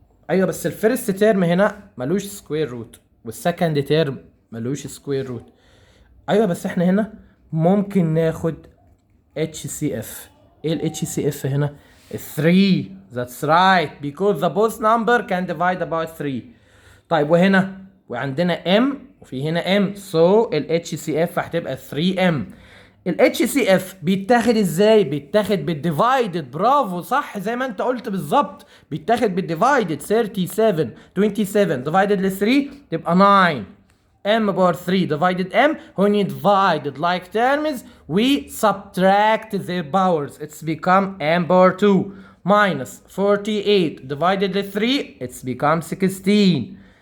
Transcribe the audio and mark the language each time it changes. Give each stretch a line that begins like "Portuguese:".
Arabic: ايوه بس الفيرست تيرم هنا ملوش سكوير روت والسكند تيرم ملوش سكوير روت. ايوه بس احنا هنا ممكن ناخد HCF. ايه ال HCF هنا؟ 3.
English: That's right because the both number can divide about 3.
Arabic: طيب وهنا وعندنا M وفي هنا M so ال HCF هتبقى 3M. ال HCF بيتاخد ازاي؟ بيتاخد بالديفايدد. برافو صح زي ما انت قلت بالظبط بيتاخد بالديفايدد.
English: 37 27 divided ل 3 تبقى 9 m power 3 divided m. when you divided like terms we subtract their powers. It's become m power 2 minus 48 divided by 3 it's become 16.